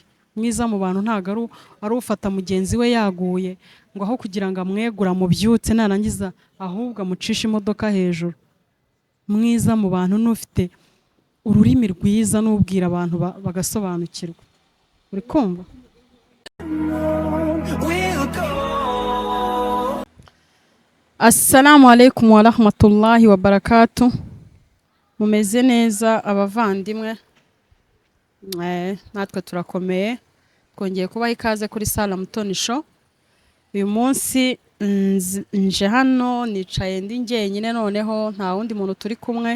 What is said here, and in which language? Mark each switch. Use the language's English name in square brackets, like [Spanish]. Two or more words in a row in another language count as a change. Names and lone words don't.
[Kinyarwanda] Mwiza mu bantu ntabwo ari ufata mugenzi we yaguye ngo aho kugira ngo amwegura mubyutse narangiza ahubwo amucisha imodoka hejuru. Mwiza mu bantu n'ufite ururimi rwiza n'ubwira abantu bagasobanukirwa. Uri kumva? [Arabic] السلام عليكم ورحمة الله وبركاته. [Kinyarwanda] Mumeze neza abavandimwe? Natwe turakomeye. Twongeye kubaha ikaze kuri Salam Mutoni Show. Uyu munsi nje hano nicaye ndi njyenyine, noneho nta wundi muntu turi kumwe.